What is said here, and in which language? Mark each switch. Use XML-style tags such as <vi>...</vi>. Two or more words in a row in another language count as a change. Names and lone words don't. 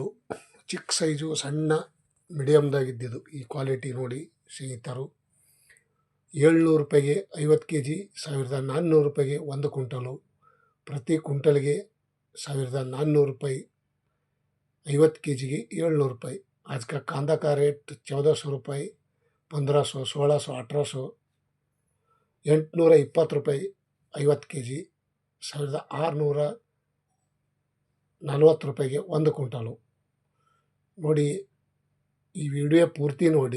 <kn>ಚಿಕ್ಕ ಸೈಜು ಸಣ್ಣ ಮೀಡಿಯಮ್ದಾಗಿದ್ದಿದ್ದು ಈ ಕ್ವಾಲಿಟಿ ನೋಡಿ ಸ್ನೇಹಿತರು. 700 ರೂಪಾಯಿಗೆ 50 kg, 1400 ರೂಪಾಯಿಗೆ 1 ಕ್ವಿಂಟಲು, ಪ್ರತಿ ಕ್ವಿಂಟಲ್ಗೆ 1400 ರೂಪಾಯಿ, 50 kgಗೆ 700 ರೂಪಾಯಿ.</kn> <hi>आज का कांदा का रेट</hi> <kn>1400 ರೂಪಾಯಿ, 1500, 1600, 1800, 820 ರೂಪಾಯಿ 50 kg, 1640 ರೂಪಾಯಿಗೆ 1 ಕ್ವಿಂಟಲು. ನೋಡಿ ಈ ವಿಡಿಯೋ ಪೂರ್ತಿ ನೋಡಿ.</kn>